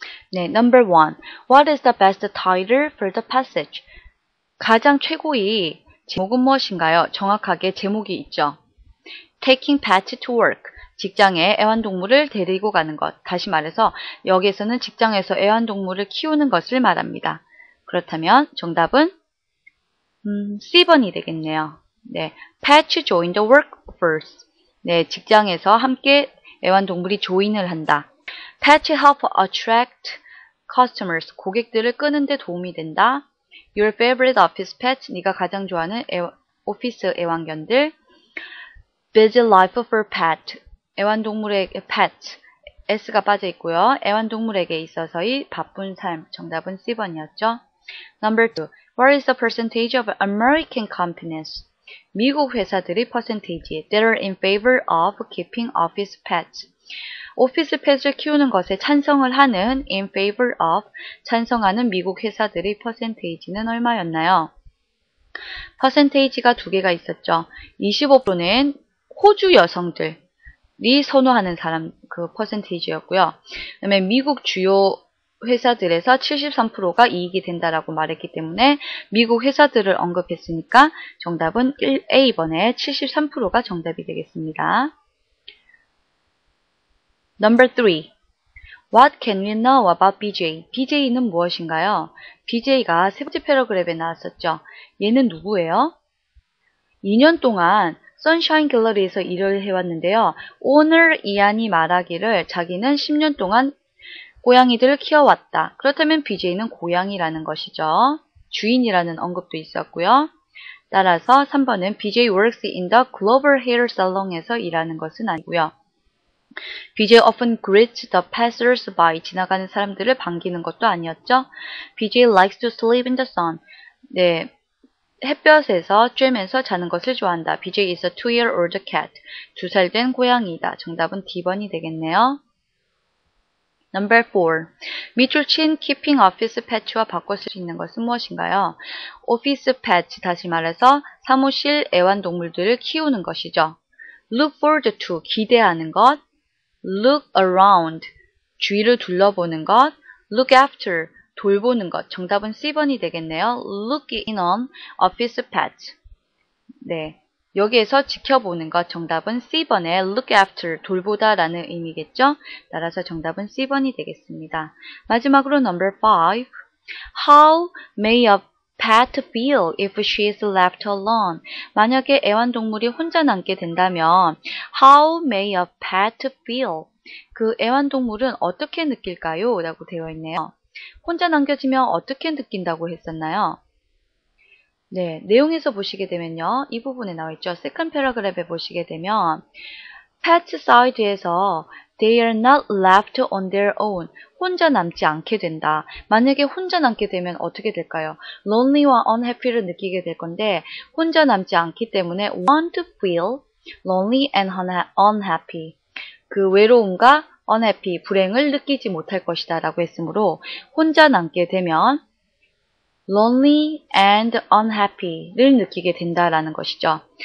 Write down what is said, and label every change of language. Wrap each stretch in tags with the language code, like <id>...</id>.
<en>네, number 1. What is the best title for the passage?</en> <ko>가장 최고의 제목은 무엇인가요? 정확하게 제목이 있죠.</ko> <en>Taking pets to work.</en> <ko>직장에 애완동물을 데리고 가는 것. 다시 말해서 여기에서는 직장에서 애완동물을 키우는 것을 말합니다. 그렇다면 정답은 C번이 되겠네요.</ko> <en>네, pets join the workforce.</en> <ko>네, 직장에서 함께 애완동물이 조인을 한다.</ko> <en>Pets help attract customers.</en> <ko>고객들을 끄는 데 도움이 된다.</ko> <en>Your favorite office pet.</en> <ko>네가 가장 좋아하는 오피스 애완견들.</ko> <en>Busy life for pet.</en> <ko>애완동물에게</ko> <en>pet.</en> <ko>S가 빠져 있고요. 애완동물에게 있어서의 바쁜 삶. 정답은 C번이었죠.</ko> <en>Number 2. What is the percentage of American companies?</en> <ko>미국 회사들의</ko> <en>percentage that are in favor of keeping office pets.</en> <ko>오피스 펫을 키우는 것에 찬성을 하는</ko> <en>in favor of</en> <ko>찬성하는 미국 회사들의 percentage는 얼마였나요? percentage가 두 개가 있었죠. 25%는 호주 여성들이 선호하는 사람 그 percentage였고요. 그다음에 미국 주요 회사들에서 73%가 이익이 된다라고 말했기 때문에 미국 회사들을 언급했으니까 정답은 1A번에 73%가 정답이 되겠습니다.</ko> <en>Number 3. What can we know about BJ?</en> <ko>BJ는 무엇인가요? BJ가 세 번째 패러그래프에 나왔었죠. 얘는 누구예요? 2년 동안 선샤인 갤러리에서 일을 해왔는데요. 오늘 이안이 말하기를 자기는 10년 동안 고양이들을 키워왔다. 그렇다면 BJ는 고양이라는 것이죠. 주인이라는 언급도 있었고요. 따라서 3번은</ko> <en>BJ works in the Global Hair Salon</en> <ko>에서 일하는 것은 아니고요.</ko> <en>BJ often greets the passers-by.</en> <ko>지나가는 사람들을 반기는 것도 아니었죠.</ko> <en>BJ likes to sleep in the sun.</en> <ko>네, 햇볕에서 쬐면서 자는 것을 좋아한다.</ko> <en>BJ is a 2-year-old cat.</en> <ko>2살 된 고양이다. 정답은 D번이 되겠네요.</ko> <en>Number 4.</en> <ko>밑줄 친 keeping office pet와 바꿔 쓸 수 있는 것은 무엇인가요? office pet, 다시 말해서 사무실 애완동물들을 키우는 것이죠.</ko> <en>Look forward to,</en> <ko>기대하는 것.</ko> <en>Look around, 주위를 둘러보는 것. Look after,</en> <ko>돌보는 것. 정답은 C번이 되겠네요.</ko> <en>Look in on office pet.</en> <ko>네, 여기에서 지켜보는 것. 정답은 C번에</ko> <en>look after,</en> <ko>돌보다 라는 의미겠죠. 따라서 정답은 C번이 되겠습니다. 마지막으로</ko> <en>number 5. How may a pet feel if she is left alone?</en> <ko>만약에 애완동물이 혼자 남게 된다면</ko> <en>How may a pet feel?</en> <ko>그 애완동물은 어떻게 느낄까요? 라고 되어 있네요. 혼자 남겨지면 어떻게 느낀다고 했었나요? 네, 내용에서 보시게 되면요. 이 부분에 나와 있죠. 세컨드 패러그래프에 보시게 되면</ko> <en>pet side에서 they are not left on their own.</en> <ko>혼자 남지 않게 된다. 만약에 혼자 남게 되면 어떻게 될까요? lonely와 unhappy를 느끼게 될 건데 혼자 남지 않기 때문에</ko> <en>want to feel lonely and unhappy.</en> <ko>그 외로움과 unhappy, 불행을 느끼지 못할 것이다 라고 했으므로 혼자 남게 되면</ko> <en>lonely and unhappy</en> <ko>를 느끼게 된다라는 것이죠.</ko>